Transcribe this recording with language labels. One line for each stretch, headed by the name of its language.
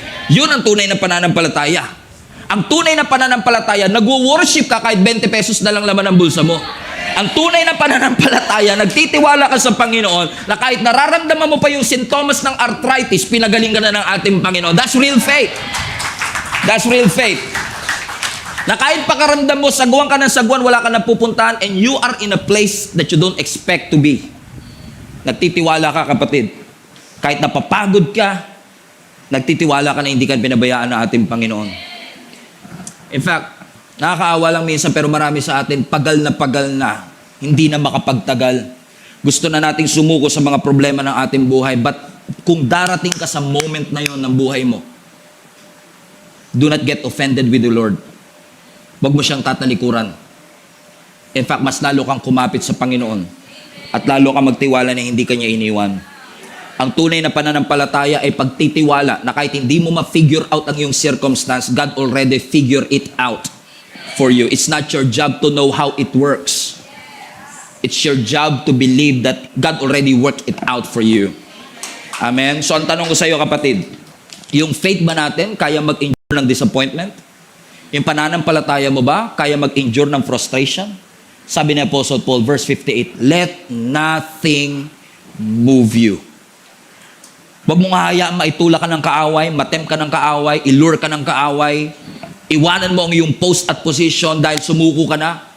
Filipino: Yun ang tunay na pananampalataya. Ang tunay na pananampalataya, nagwo-worship ka kahit 20 pesos na lang laman ang bulsa mo. Ang tunay na pananampalataya, nagtitiwala ka sa Panginoon na kahit nararamdaman mo pa yung sintomas ng arthritis, pinagaling ka na ng ating Panginoon.
English: That's real faith. That's real faith.
Filipino: Na kahit pakaramdam mo, sagwan ka ng sagwan, wala ka na pupuntahan,
English: and you are in a place that you don't expect to be.
Filipino: Nagtitiwala ka, kapatid. Kahit napapagod ka, nagtitiwala ka na hindi ka pinabayaan ng ating Panginoon. In fact, nakakaawa lang minsan, pero marami sa atin, pagal na, hindi na makapagtagal. Gusto na nating sumuko sa mga problema ng ating buhay, but kung darating ka sa moment na yon ng buhay mo,
English: do not get offended with the Lord.
Filipino: Huwag mo siyang tatalikuran. In fact, mas lalo kang kumapit sa Panginoon at lalo kang magtiwala na hindi ka niya iniwan. Ang tunay na pananampalataya ay pagtitiwala na kahit hindi mo ma-figure out ang iyong circumstance,
English: God already figure it out for you. It's not your job to know how it works. It's your job to believe that God already worked it out for you. Amen?
Filipino: So, ang tanong ko sa iyo, kapatid, yung faith ba natin kaya mag-endure ng disappointment? Yung pananampalataya mo ba kaya mag-endure ng frustration? Sabi ni
English: Apostle Paul, verse 58, let nothing move you.
Filipino: Huwag mong hahayaan maitula ka ng kaaway, matempt ka ng kaaway, ilure ka ng kaaway, iwanan mo ang iyong post at position dahil sumuko ka na.